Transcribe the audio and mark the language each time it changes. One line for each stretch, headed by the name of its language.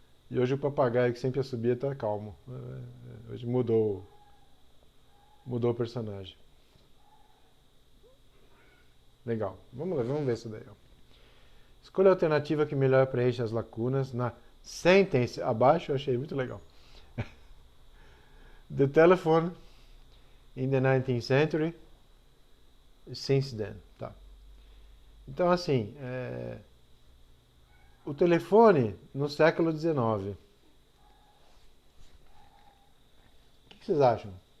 Portuguese: E hoje o papagaio que sempre subia está calmo. Hoje mudou o personagem. Legal. Vamos ver isso daí. Ó. Escolha a alternativa que melhor preenche as lacunas na sentence abaixo. Eu achei muito legal.
English: The telephone in the 19th century since then.
Portuguese: Tá. Então, assim, o telefone no século XIX. O que vocês acham?